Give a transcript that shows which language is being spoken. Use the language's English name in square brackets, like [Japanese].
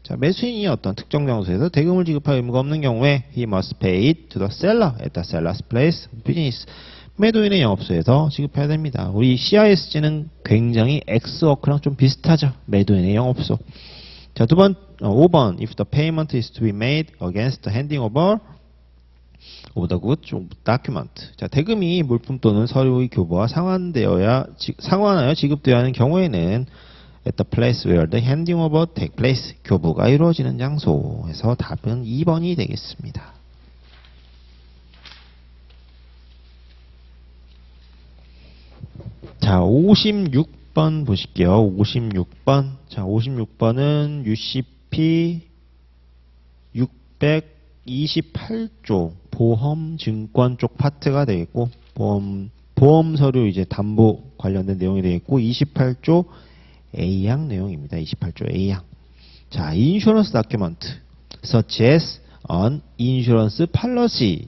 [Korean] 자, 매수인이 어떤 특정 장소에서 대금을 지급할 의무가 없는 경우에 [English] he must pay it to the seller at the seller's place of business. [Korean] 매도인의 영업소에서 지급해야 됩니다. 우리 CISG는 굉장히 X워크랑 좀 비슷하죠. 매도인의 영업소. 자, 5번 [English] if the payment is to be made against the handing over of the goods document. [Korean] 자, 대금이 물품 또는 서류의 교부와 상환하여 지급되어야 하는 경우에는 [English] at the place where the handing over take place. [Korean] 교부가 이루어지는 장소에서 답은 2번이 되겠습니다. 자, 56번 보실게요. 56번. 자, 56번은 UCP 628조 보험 증권 쪽 파트가 되겠고, 보험 서류 이제 담보 관련된 내용이 되겠고, 28조 A항 내용입니다. 28조 A항. [English] 자, insurance document such as an insurance policy.